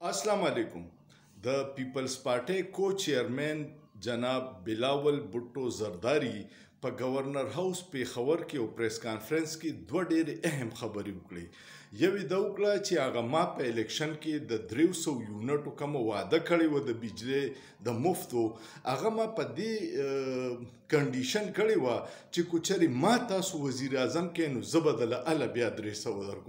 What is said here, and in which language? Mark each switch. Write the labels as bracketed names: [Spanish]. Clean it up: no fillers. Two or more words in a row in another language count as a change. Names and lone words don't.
[Arabic] السلام علیکم. [Pashto] د پیپلز پارټي کو چیئرمین جناب بلاول بھټو زرداري په گورنر هاوس پیښور کې او پریس کانفرنس کې دوه ډېرې اهم خبرې وکړې. یوې دا وکړه چې هغه ما په الیکشن کې د 300 یونټو کوم وعده کړی و د بجلی د مفتو، هغه ما په دې کنډیشن کړی و چې کوچري ما تاسو وزیر اعظم کې نو زه به دله اله بیا 300 درکوم.